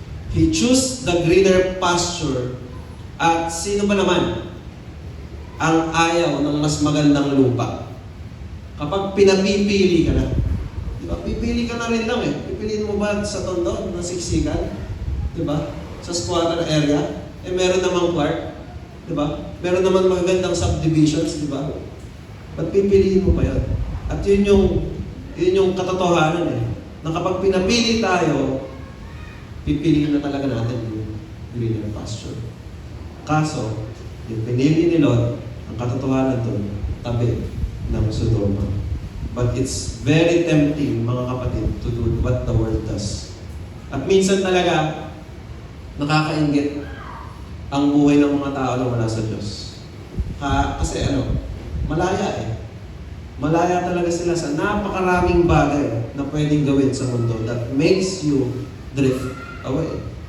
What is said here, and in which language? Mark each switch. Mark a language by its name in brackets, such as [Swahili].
[English] He chose the greener pasture. [Filipino] At sino ba naman ang ayaw ng mas magandang lupa? Kapag pinapipili ka na, di ba? Pipili ka na rin lang eh. Pipiliin mo ba sa tondo, na siksikan? Di ba? Sa squatter area, meron namang park. Di ba? Meron naman magagandang subdivisions, di ba? Ba't pipiliin mo pa yun? At yun yung katotohanan eh. Na kapag pinapili tayo, pipiliin na talaga natin yung [English] greener pasture. [Filipino] Kaso, yung pinili ni Lot, ang katotohanan doon, tabi ng Sodoma. [English] But it's very tempting, [Filipino] mga kapatid, [English] to do what the world does. [Filipino] At minsan talaga, nakakainggit ang buhay ng mga tao na wala sa Diyos. Kasi malaya eh. Malaya talaga sila sa napakaraming bagay na pwedeng gawin sa mundo [English] that makes you drift away.